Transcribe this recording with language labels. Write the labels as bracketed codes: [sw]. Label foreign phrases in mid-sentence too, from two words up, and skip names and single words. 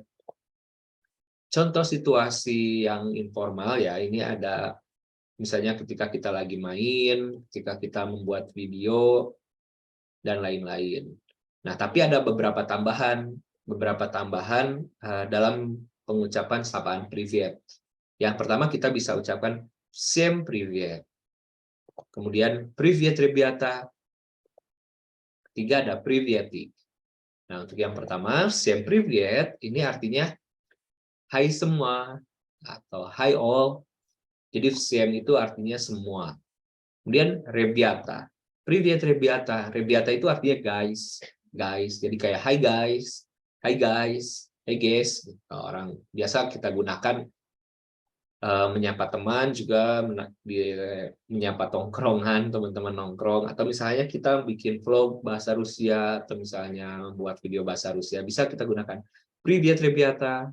[id] Contoh situasi yang informal ya, ini ada Misalnya ketika kita lagi main, ketika kita membuat video, dan lain-lain. Nah, tapi ada beberapa tambahan dalam pengucapan sapaan privyet. Yang pertama kita bisa ucapkan [ru] всем привет. Kemudian привет ребята. [id] Ketiga ada privyeti. Nah, untuk yang pertama, [ru] всем привет [id] ini artinya hai semua atau hai all. Jadi всем itu artinya semua. Kemudian ребята. [ru] Привет ребята. Ребята [id] itu artinya [en] guys. Guys. [id] Jadi kayak [en] hi guys. Hi guys. Hey guys. [id] Orang biasa kita gunakan menyapa teman juga menyapa tongkrongan, teman-teman nongkrong, atau misalnya kita bikin vlog bahasa Rusia atau misalnya membuat video bahasa Rusia, bisa kita gunakan [ru] Привет, ребята.